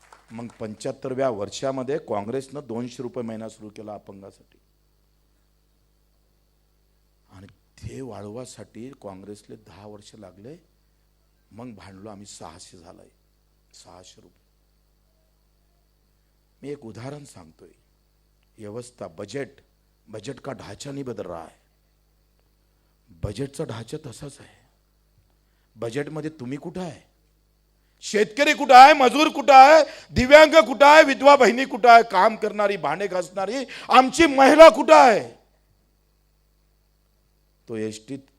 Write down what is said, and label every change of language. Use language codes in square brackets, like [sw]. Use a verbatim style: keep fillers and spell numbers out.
[mr] मग पंच्याहत्तरव्या वर्षामध्ये काँग्रेसनं दोनशे रुपये महिना सुरू केला अपंगासाठी आणि ते वाढवासाठी काँग्रेसले दहा वर्ष लागले. मग भांडलो आम्ही, सहाशे झालंय, सहाशे रुपये. मी एक उदाहरण सांगतोय. [hi] व्यवस्था बजेट बजेट का ढांचा नहीं बदल रहा है. [mr] बजेटचा ढांचा तसाच आहे. बजेटमध्ये तुम्ही कुठं आहे? शेतकरी कुठं आहे? मजूर कुठं आहे? दिव्यांग कुठं आहे? विधवा बहिणी कुठं आहे? काम करणारी भांडे घासणारी आमची महिला कुठं आहे? तो एसटीत